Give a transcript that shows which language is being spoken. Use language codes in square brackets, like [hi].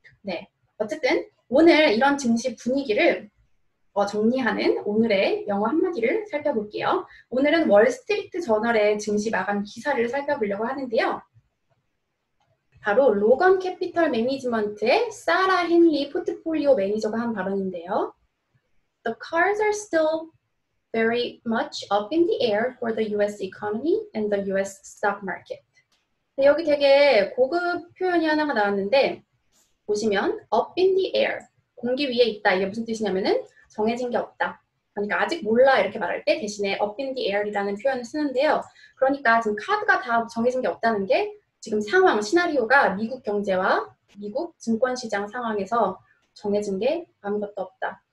[ko] 네, 어쨌든 오늘 이런 증시 분위기를 정리하는 오늘의 영어 한마디를 살펴볼게요. 오늘은 월스트리트 저널의 증시 마감 기사를 살펴보려고 하는데요. 바로 로건 캐피털 매니지먼트의 사라 헨리 포트폴리오 매니저가 한 발언인데요. [en] The cards are still very much up in the air for the US economy and the US stock market. [ko] 네, 여기 되게 고급 표현이 하나가 나왔는데 보시면 [en] up in the air, [ko] 공기 위에 있다. 이게 무슨 뜻이냐면은 정해진 게 없다. 그러니까 아직 몰라 이렇게 말할 때 대신에 [en] up in the air [ko] 이라는 표현을 쓰는데요. 그러니까 지금 카드가 다 정해진 게 없다는 게 지금 상황, 시나리오가 미국 경제와 미국 증권시장 상황에서 정해진 게 아무것도 없다.